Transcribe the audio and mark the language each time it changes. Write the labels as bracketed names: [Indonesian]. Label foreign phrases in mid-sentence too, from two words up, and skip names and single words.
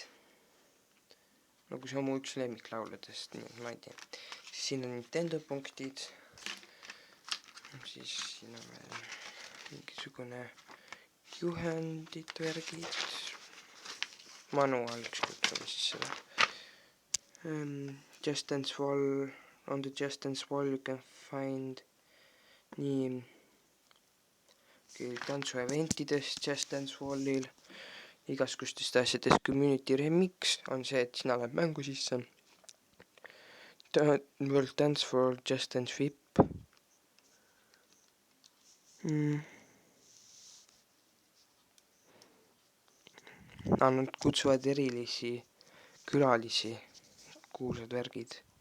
[Estonian] Nagu see on mu üks lemmiklauludest, nii et ma ei tea. Siis siin on Nintendo punktid. Siis siin on veel mingisugune juhendid, värgid. Manual, kutsume siis seda. Just Dance Wall, [English] on the Just Dance Wall you can find [Estonian] nii tantsu eventidest Just Dance Wallil, igasugustest asjadest. [English] Community remix [Estonian] on see, et sina lähed mängu sisse. World Dance for Just Dance VIP. Nad kutsuvad erilisi külalisi, kuulsad värgid.